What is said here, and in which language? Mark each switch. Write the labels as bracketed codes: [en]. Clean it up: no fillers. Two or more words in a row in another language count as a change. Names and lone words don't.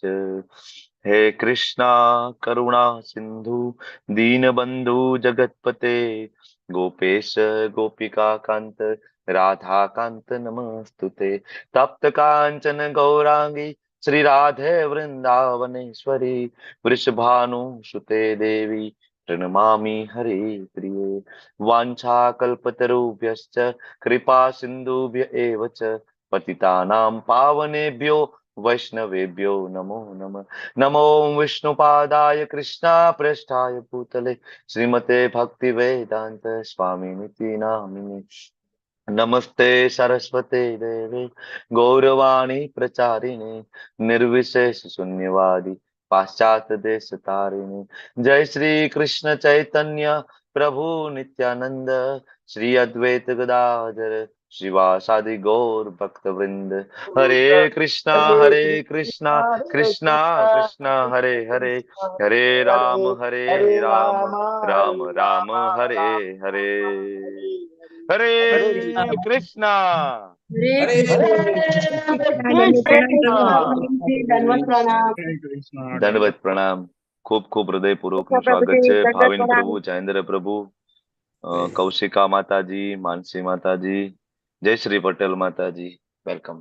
[sa] हे कृष्णा करुणा सिंधु दीनबंधु जगतपते गोपेश गोपिका कांत राधा कांत नमस्तुते. तप्त कांचन गौरांगी श्री राधे वृंदावनेश्वरी वृषभानु सुते देवी પ્रणमामि हरे प्रिये. वाञ्छाकल्पतरुभ्यश्च कृपा सिन्धुभ्य एव च पतितानां पावनेभ्यो वैष्णवेभ्यो नमो नमः. नमो विष्णुपादाय कृष्णा प्रेष्ठाय भूतले श्रीमते भक्ति वेदांत स्वामिनिति नामिने. नमस्ते सरस्वते देवे गौरवाणी प्रचारिणे निर्विशेष शून्यवादी पाश्चात देश तारिणे. जय श्री कृष्ण चैतन्य प्रभु नित्यानंद श्री अद्वैत गदाधर श्रीवासादि गौर भक्त वृंद. हरे कृष्णा कृष्णा कृष्णा हरे हरे, हरे राम राम राम हरे हरे. हरे कृष्णा. [gu] દંડવત પ્રણામ. ખૂબ ખૂબ હૃદયપૂર્વક નું સ્વાગત છે. ભાવિન પ્રભુ, જયેન્દ્ર પ્રભુ, કૌશિકા માતાજી, માનસી માતાજી, જયશ્રી પટેલ માતાજી, વેલકમ.